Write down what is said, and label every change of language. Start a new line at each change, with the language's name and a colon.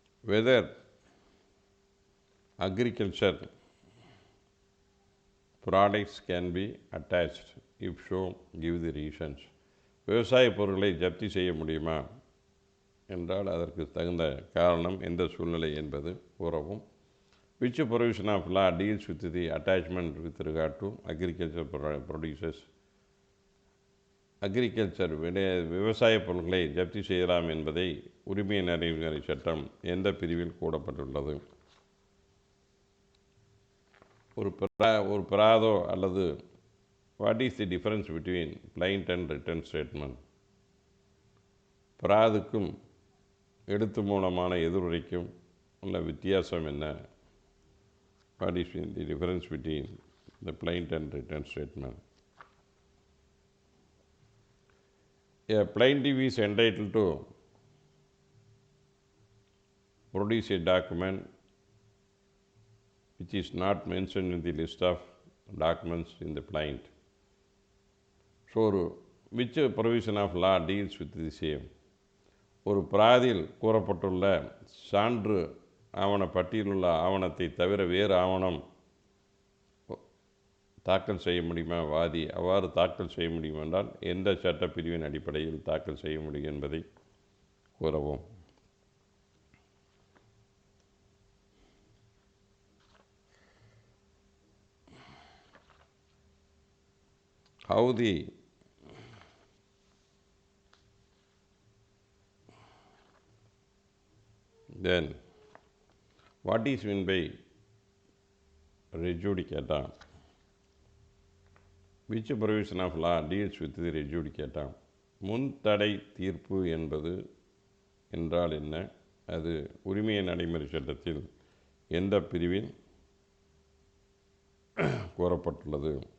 English: Whether agriculture products can be attached, if so, give the reasons.
Tamil: விவசாய பொருட்களை ஜப்தி செய்ய முடியுமா என்றால் அதற்கு தகுந்த காரணம், எந்த சூழ்நிலை என்பது கூறவும்.
English: Which provision of law deals with the attachment with regard to agriculture producers?
Tamil: Agriculture விவசாய பொருட்களை ஜப்தி செய்யலாம் என்பதை உரிமை நடைமுறை சட்டம் எந்த பிரிவில் கூறப்பட்டுள்ளது? ஒரு பிராதோ அல்லது
English: What is the difference between plaint and written statement?
Tamil: பிராதுக்கும் எழுத்து மூலமான எதிர்வுரைக்கும் உள்ள வித்தியாசம் என்ன?
English: What is the difference between the plaint and written statement? A plaintiff is entitled to produce a document which is not mentioned in the list of documents in the plaint. So, which provision of law deals with the same?
Tamil: ஒரு பிராதியில் கூறப்பட்டுள்ள சான்று ஆவண பட்டியலில் உள்ள ஆவணத்தை தவிர வேறு ஆவணம் தாக்கல் செய்ய முடியுமா? வாதி அவ்வாறு தாக்கல் செய்ய முடியும் என்றால் எந்த சட்டப்பிரிவின் அடிப்படையில் தாக்கல் செய்ய முடியும் என்பதை கூறவும்.
English: How the then what is meant by res judicata? Which provision of law deals with the res judicata?
Tamil: முன்தடை தீர்ப்பு என்பது என்றால் என்ன? அது உரிமை நடைமுறை சட்டத்தில் எந்த பிரிவில் கூறப்பட்டுள்ளது?